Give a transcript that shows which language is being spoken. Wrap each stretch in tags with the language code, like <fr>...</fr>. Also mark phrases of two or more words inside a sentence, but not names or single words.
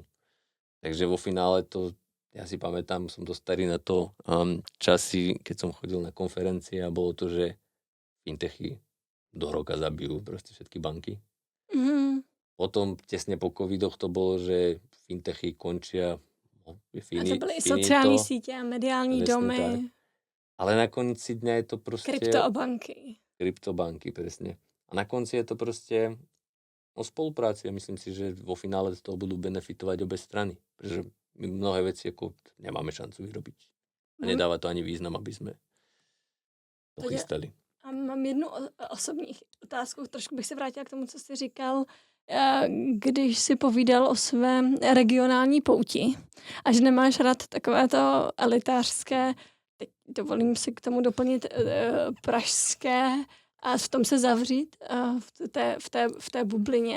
<sk>Takže vo finále to, ja si pamätám, som dosť starý na to časy, keď som chodil na konferencie a bolo to, že fintechy do roka zabijú proste všetky banky. Potom tesne po covidoch to bolo, že fintechy končia.</sk> <cs>A to byly i sociální sítě a mediální domy.</cs> <sk>Tak. Ale na konci dňa je to proste... Kryptobanky, presne. A na konci je to proste o spolupráci. Myslím si, že vo finále z toho budú benefitovať obe strany. Pretože my mnohé veci ako nemáme šancu vyrobiť. A nedáva to ani význam, aby sme to chystali.</sk> <cs>A mám jednu osobní otázku. Trošku bych se vrátila k tomu, co jsi říkal, když si povídal o své regionální pouti a že nemáš rád takovéto elitářské, teď dovolím si k tomu doplnit pražské a v tom se zavřít v té bublině.</cs>